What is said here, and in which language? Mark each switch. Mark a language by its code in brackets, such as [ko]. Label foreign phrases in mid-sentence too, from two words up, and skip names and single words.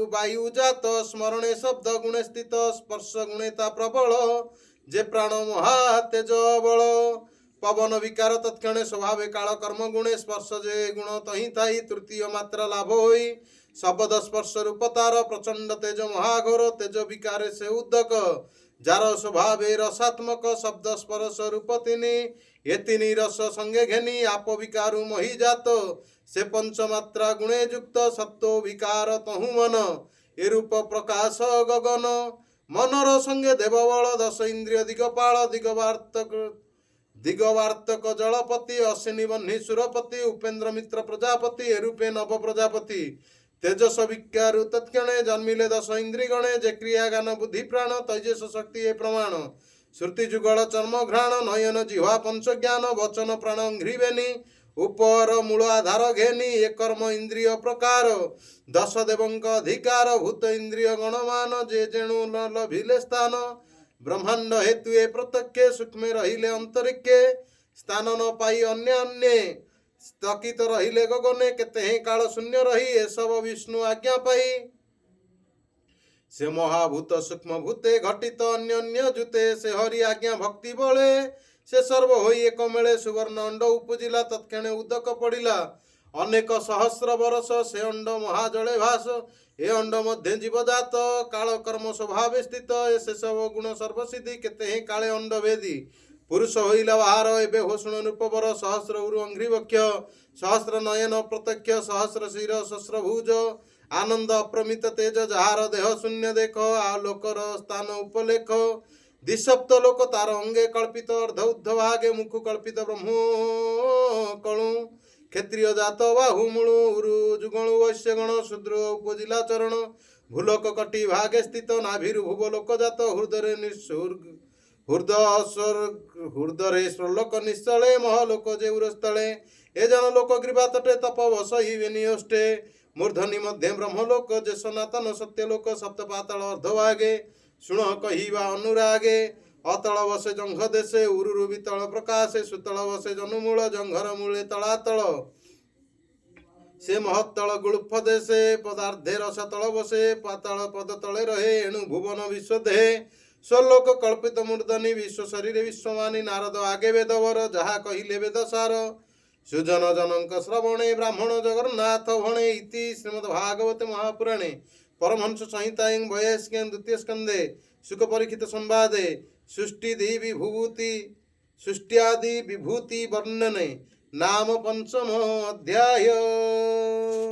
[or] ବାୟୁ ଜାତ ସ୍ମରଣେ ଶବ୍ଦ ଗୁଣେ ସ୍ଥିତ ସ୍ପର୍ଶ ଗୁଣେତା ପ୍ରବଳ ଯେ ପ୍ରାଣ ମହା ତେଜ ବଳ ପବନ ବିକାର ତତ୍କ୍ଷଣେ ସ୍ୱଭାବେ କାଳ କର୍ମ ଗୁଣେ ସ୍ପର୍ଶ ଯେ ଗୁଣ ତହିଁ ଥାଇ ତୃତୀୟ ମାତ୍ରା ଲାଭ ହୋଇ ଶବ୍ଦ ସ୍ପର୍ଶ ରୂପ ତାର ପ୍ରଚଣ୍ଡ ତେଜ ମହାଘୋର ତେଜ ବିକାରେ ସେ ଉଦକ ଯାର ସ୍ୱଭାବେ ରସାତ୍ମକ ଶବ୍ଦ ସ୍ପର୍ଶ ରୂପ ତିନି ଯେ ତିନି ରସ ସଙ୍ଗେ ଘେନି ଆପ ବିକାରୁ ମହୀ ଜାତ ସେ ପଞ୍ଚମାତ୍ରା ଗୁଣେ ଯୁକ୍ତ ସତ୍ୱ ବିକାର ତହୁଁ ମନ ଏ ରୂପ ପ୍ରକାଶ ଗଗନ ମନର ସଙ୍ଗେ ଦେବବଳ ଦଶ ଇନ୍ଦ୍ରିୟ ଦିଗପାଳ ଦିଗବାର୍ତ୍ତକ ଜଳପତି ଅଶ୍ୱିନୀ ବହ୍ନି ସୁରପତି ଉପେନ୍ଦ୍ର ମିତ୍ର ପ୍ରଜାପତି ଏ ରୂପେ ନବ ପ୍ରଜାପତି ତେଜସ ବିକାରୁ ତତ୍କ୍ଷଣେ ଜନ୍ମିଲେ ଦଶ ଇନ୍ଦ୍ରି ଗଣେ ଯେ କ୍ରିୟା ଗାନ ବୁଦ୍ଧି ପ୍ରାଣ ତୈଜସ ଶକ୍ତି ଏ ପ୍ରମାଣ ଶ୍ରୁତି ଯୁଗଳ ଚର୍ମ ଘ୍ରାଣ ନୟନ ଜିହ୍ୱା ପଞ୍ଚ ଜ୍ଞାନ ବଚନ ପ୍ରାଣ ଘ୍ରିବେନୀ ଉପର ମୂଳ ଆଧାର ଘେନି ଏ କର୍ମ ଇନ୍ଦ୍ରିୟ ପ୍ରକାର ଦଶ ଦେବଙ୍କ ଅଧିକାର ଭୂତ ଇନ୍ଦ୍ରିୟ ଗଣମାନ ଯେ ଯେଣୁ ନ ଲଭିଲେ ସ୍ଥାନ ବ୍ରହ୍ମାଣ୍ଡ ହେତୁ ଏ ପ୍ରତ୍ୟକ୍ଷ ସୂକ୍ଷ୍ମ ରହିଲେ ଅନ୍ତରୀକ୍ଷେ ସ୍ଥାନ ନ ପାଇ ଅନ୍ୟ ଅନ୍ୟ ସ୍ଥଗିତ ରହିଲେ ଗଗନେ କେତେ କାଳ ଶୂନ୍ୟ ରହି ଏ ସବୁ ବିଷ୍ଣୁ ଆଜ୍ଞା ପାଇ ସେ ମହାଭୂତ ସୂକ୍ଷ୍ମ ଭୂତେ ଘଟିତ ଅନ୍ୟ ଅନ୍ୟ ଯୁତେ ସେ ହରି ଆଜ୍ଞା ଭକ୍ତି ବଳେ ସେ ସର୍ବ ହୋଇ ଏକ ମେଳେ ସୁବର୍ଣ୍ଣ ଅଣ୍ଡ ଉପୁଜିଲା ତତ୍କ୍ଷଣେ ଉଦକ ପଡ଼ିଲା ଅନେକ ସହସ୍ର ବର୍ଷ ସେ ଅଣ୍ଡ ମହାଜଳେ ଭାସ ଏ ଅଣ୍ଡ ମଧ୍ୟ ଜୀବଜାତ କାଳ କର୍ମ ସ୍ୱଭାବ ସ୍ଥିତ ସେ ସବୁ ଗୁଣ ସର୍ବସିଦ୍ଧି କେତେ କାଳେ ଅଣ୍ଡ ଭେଦି ପୁରୁଷ ହୋଇଲା ବାହାର ଏବେ ହୋଷଣ ରୂପବର ସହସ୍ର ଉରୁ ଅଂଘ୍ରିବକ୍ଷ ସହସ୍ର ନୟନ ପ୍ରତ୍ୟକ୍ଷ ସହସ୍ର ଶିର ସହସ୍ର ଭୁଜ ଆନନ୍ଦ ଅପ୍ରମିତ ତେଜ ଯାହାର ଦେହ ଶୂନ୍ୟ ଦେଖ ଆଲୋକର ସ୍ଥାନ ଉପଲେଖ ଦିସପ୍ତ ଲୋକ ତାର ଅଙ୍ଗେ କଳ୍ପିତ ଅର୍ଦ୍ଧ ଉର୍ଦ୍ଧ ଭାଗେ ମୁଖ କଳ୍ପିତ ବ୍ରହ୍ମ କଣୁ କ୍ଷତ୍ରିୟ ଜାତ ବାହୁମୂଳୁ ଉରୁ ଯୁଗଳୁ ବୈଶ୍ୟ ଗଣ ଶୂଦ୍ର ଉପୁଜିଲା ଚରଣ ଭୂଲୋକ କଟି ଭାଗେ ସ୍ଥିତ ନାଭିରୁ ଭୁବ ଲୋକ ଜାତ ହୃଦୟ ହୃଦୟ ସ୍ୱର୍ଲୋକ ନିଶ୍ଚଳେ ମହଲୋକ ଯେ ଉରସ୍ଥଳେ ଏ ଜନ ଲୋକ ଗ୍ରୀବା ତଟେ ତପ ବସହି ବେନିୟୋଷ୍ଠେ ମୂର୍ଦ୍ଧନି ମଧ୍ୟ ବ୍ରହ୍ମଲୋକ ଯେ ସନାତନ ସତ୍ୟଲୋକ ସପ୍ତପାତାଳ ଅର୍ଦ୍ଧଭାଗେ ଶୁଣ କହିବା ଅନୁରାଗେ ଅତଳ ବସେ ଜଙ୍ଘ ଦେଶେ ଉରୁରୁ ବିତଳ ପ୍ରକାଶେ ସୁତଳ ବସେ ଜାନୁମୂଳ ଜଙ୍ଘର ମୂଳେ ତଳାତଳ ସେ ମହାତଳ ଗୁଳୁଫ ଦେଶେ ପଦାର୍ଦ୍ଧେ ରସ ତଳ ବସେ ପାତାଳ ପଦ ତଳେ ରହେ ଏଣୁ ଭୁବନ ବିଶ୍ୱ ଦେହେ ସ୍ୱଲୋକ କଳ୍ପିତ ମୂର୍ଦ୍ଧନି ବିଶ୍ୱ ଶରୀର ବିଶ୍ୱମାନୀ ନାରଦ ଆଗେ ବେଦବର ଯାହା କହିଲେ ବେଦସାର ସୁଜନ ଜନକ ଶ୍ରବଣେ ବ୍ରାହ୍ମଣ ଜଗନ୍ନାଥ ଭଣେ [sa] इति श्रीमद्भागवते महापुराणे परमहंस संहितायां वयस्के द्वितीय स्कंदे शुक परीक्षित संवादे सृष्टिधि विभूति सृष्ट्यादि विभूति वर्णने नाम पंचम अध्याय।